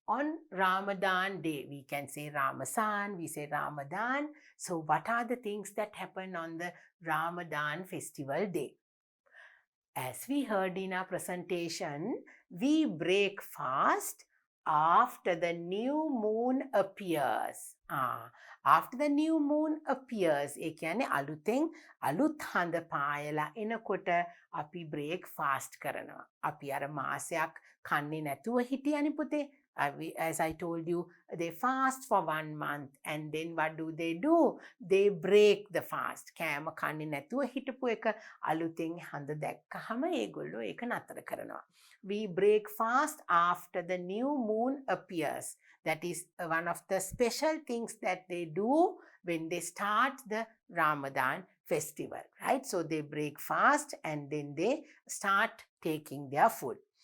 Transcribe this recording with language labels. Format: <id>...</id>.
<en>On Ramadan day, we can say Ramazan, we say Ramadan. So what are the things that happen on the Ramadan Festival day? As we heard in our presentation, we break fast after the new moon appears. After the new moon appears,</en> <si>ඒ කියන්නේ අලුතෙන් අලුත් හඳ පායලා එනකොට අපි breakfast කරනවා. අපි අර මාසයක් කන්නේ නැතුව හිටියනේ පුතේ.</si> <en>As I told you, they fast for 1 month and then what do? They break the fast.</en> <si>කෑම කන්නේ නැතුව හිටපු එක අලුතෙන් හඳ දැක්කහම ඒගොල්ලෝ ඒක නතර කරනවා.</si> <en>We break fast after the new moon appears. That is one of the special things that they do when they start the Ramadan festival, right? So they break fast and then they start taking their food.</en>